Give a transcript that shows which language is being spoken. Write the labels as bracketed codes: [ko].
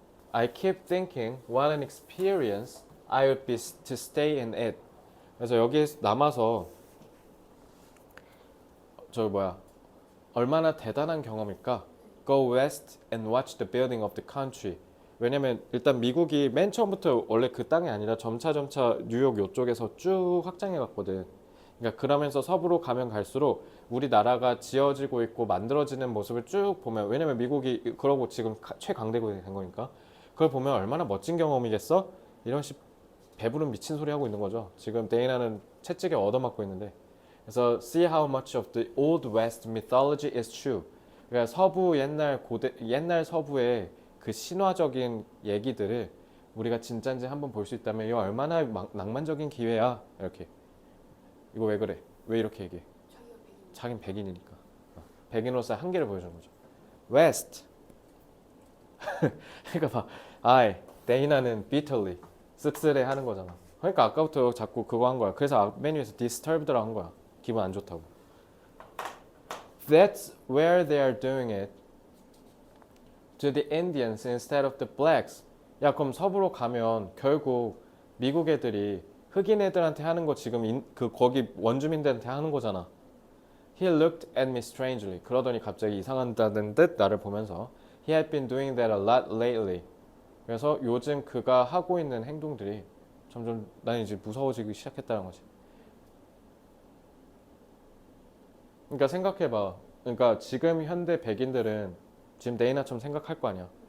[en] I keep thinking what an experience I would be to stay in it. [ko] 그래서 여기에 남아서 저 뭐야 얼마나 대단한 경험일까? [en] Go west and watch the building of the country. [ko] 왜냐면 일단 미국이 맨 처음부터 원래 그 땅이 아니라 점차 뉴욕 요쪽에서 쭉 확장해 갔거든. 그러니까 그러면서 서부로 가면 갈수록 우리나라가 지어지고 있고 만들어지는 모습을 쭉 보면 왜냐면 미국이 그러고 지금 최강대국이 된 거니까 그걸 보면 얼마나 멋진 경험이겠어? 이런 식 배부른 미친 소리 하고 있는 거죠. 지금 데이나는 채찍에 얻어맞고 있는데 그래서 [en] see how much of the old west mythology is true. [ko] 그러니까 서부 옛날 서부의 그 신화적인 얘기들을 우리가 진짠지 한번 볼 수 있다면 이거 얼마나 낭만적인 기회야. 이렇게. 이거 왜 그래? 왜 이렇게 얘기해? 자긴 백인이니까. 백인으로서 한계를 보여주는 거죠. [en] West. [ko] 그러니까 봐. 데이나는 bitterly. 씁쓸해 하는 거잖아. 그러니까 아까부터 자꾸 그거 한 거야. 그래서 메뉴에서 disturbed라고 한 거야. 기분 안 좋다고. [en] That's where they are doing it to the Indians instead of the blacks. [ko] 야, 그럼 서부로 가면 결국 미국 애들이 흑인 애들한테 하는 거 지금 거기 원주민들한테 하는 거잖아. [en] He looked at me strangely. [ko] 그러더니 갑자기 이상하다는 듯 나를 보면서 [en] He had been doing that a lot lately. [ko] 그래서 요즘 그가 하고 있는 행동들이 점점 난 이제 무서워지기 시작했다는 거지. 그러니까 생각해봐. 그러니까 지금 현대 백인들은 지금 데이나처럼 생각할 거 아니야.